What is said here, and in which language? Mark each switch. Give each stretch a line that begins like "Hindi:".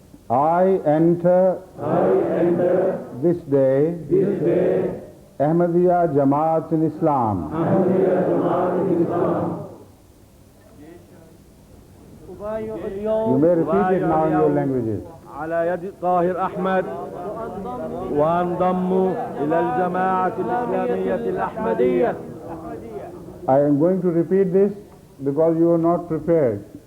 English: I enter this day Ahmadiyya Jamaat in Islam. You may repeat it now in your languages.
Arabic: على يد طاهر أحمد وانضم إلى الجماعة الإسلامية الأحمدية.
English: I am going to repeat this because you are not prepared.